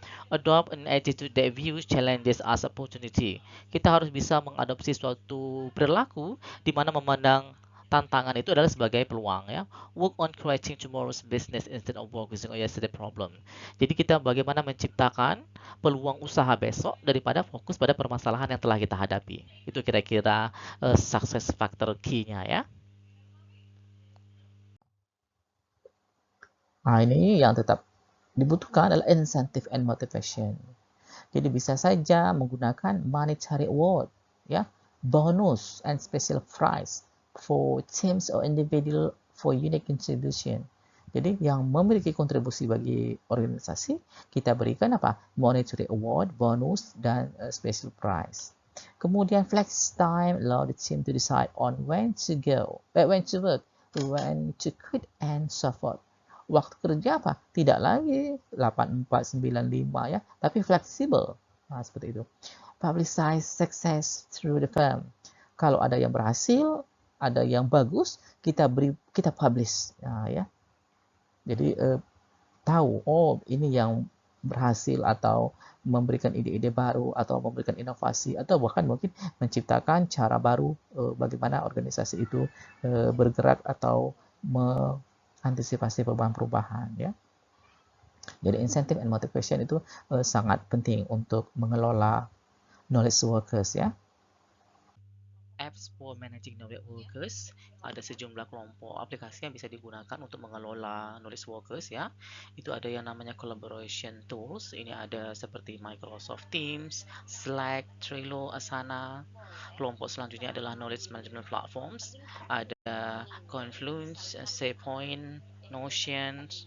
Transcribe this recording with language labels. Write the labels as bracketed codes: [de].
[en] Adopt an attitude that views challenges as opportunity. [id] Kita harus bisa mengadopsi suatu perilaku di mana memandang tantangan itu adalah sebagai peluang ya. [en] Work on creating tomorrow's business instead of focusing on yesterday's problem. [id] Jadi kita bagaimana menciptakan peluang usaha besok daripada fokus pada permasalahan yang telah kita hadapi. Itu kira-kira [en] success factor [id] key-nya ya. Ini yang tetap dibutuhkan adalah [en] incentive and motivation. [id] Jadi bisa saja menggunakan [en] monetary award, ya, bonus and special prize for teams or individual for unique contribution. [id] Jadi yang memiliki kontribusi bagi organisasi, kita berikan [en] monetary award, [id] bonus, dan [en] special prize. Kemudian flex time allow the team to decide on when to work, when to quit, and so forth. [id] Waktu kerja tidak lagi 8495 ya, tapi fleksibel. Seperti itu. [en] Publicize success through the firm. [id] Kalau ada yang berhasil, ada yang bagus, kita publish ya. Jadi tahu ini yang berhasil atau memberikan ide-ide baru atau memberikan inovasi atau bahkan mungkin menciptakan cara baru bagaimana organisasi itu bergerak atau antisipasi perubahan-perubahan ya. Jadi [en] incentive and motivation [id] itu sangat penting untuk mengelola [en] knowledge workers [id] ya. [en] apps for managing knowledge workers. [id] Ada sejumlah kelompok aplikasi yang bisa digunakan untuk mengelola [en] knowledge workers [id] ya. Itu ada yang namanya [en] collaboration tools. [id] Ini ada seperti Microsoft Teams, Slack, Trello, Asana. Kelompok selanjutnya adalah [en] knowledge management platforms. [id] Ada Confluence, SharePoint, Notion.